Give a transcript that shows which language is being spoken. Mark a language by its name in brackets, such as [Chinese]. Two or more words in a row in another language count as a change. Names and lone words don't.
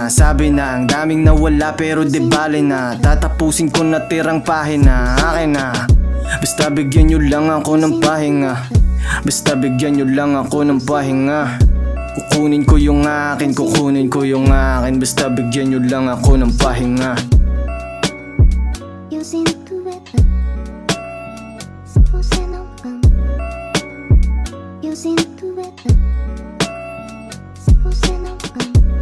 [Filipino] Sabi na, ang daming nawala pero di bale na. Tatapusin ko na tirang pahina, akin na. Basta bigyan nyo lang ako ng pahinga. Basta bigyan nyo lang ako ng pahinga. Kukunin ko yung akin, kukunin ko yung akin. Basta bigyan nyo lang ako ng pahinga. [Portuguese] Eu sinto se você não ama. Eu sinto se você não ama.